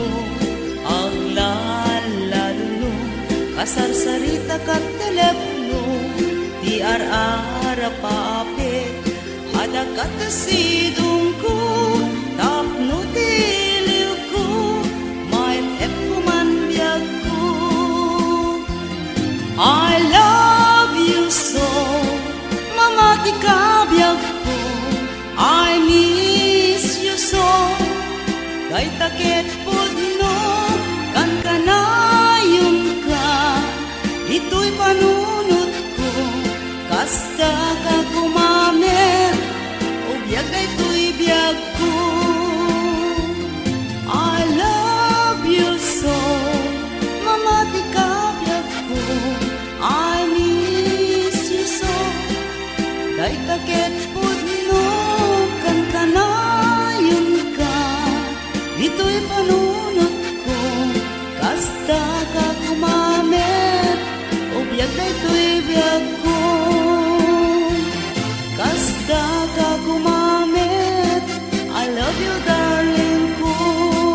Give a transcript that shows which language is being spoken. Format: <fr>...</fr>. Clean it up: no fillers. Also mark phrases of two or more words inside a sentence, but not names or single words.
<ilo>ang lalalo, kasarsarita kat telepono, di ar-ara paapit, ada katasidong ko, tapno tiliw ko, may epuman biyag ko.</ilo> <en>I love you so,</en> <ilo>mamati ka biyag ko,</ilo> <en>I miss you so,</en> <ilo>kay takit pudno, kan kanayon ka, ito'y panunod ko, kasta ka kumamit, o biyag dayto'y biyag ko.</ilo> <en>I love you so,</en> <ilo>mamati ka biyag ko,</ilo> <en>I miss you so,</en> <ilo>kay takit pudno, kan kanayon ka, ito'y panunod ko, kasta ka kumamit, o biyag dayto'y biyag ko, kasta ka kumamit,</ilo> <en>I love you darling ko.</en>